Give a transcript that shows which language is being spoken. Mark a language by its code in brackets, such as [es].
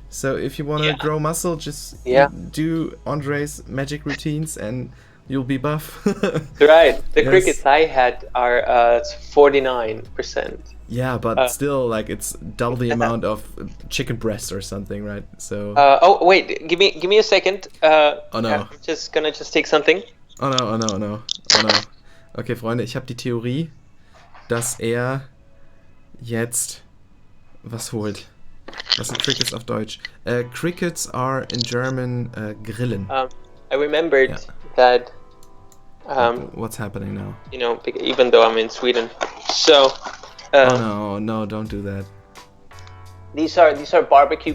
[en] So if you want to grow muscle, just do Ondrej's magic routines and you'll be buff. Right. The crickets I had are 49%. Yeah, but still, like, it's double the amount of chicken breast or something, right? So. Oh wait, give me a second. Oh no. I'm just gonna take something. Oh no. [de] Okay, Freunde, ich habe die Theorie, dass er jetzt was holt. Was sind Crickets auf Deutsch? [en] Crickets are in German Grillen. I remembered that. What's happening now? You know, even though I'm in Sweden, so. Oh no, don't do that. These are barbecue crickets.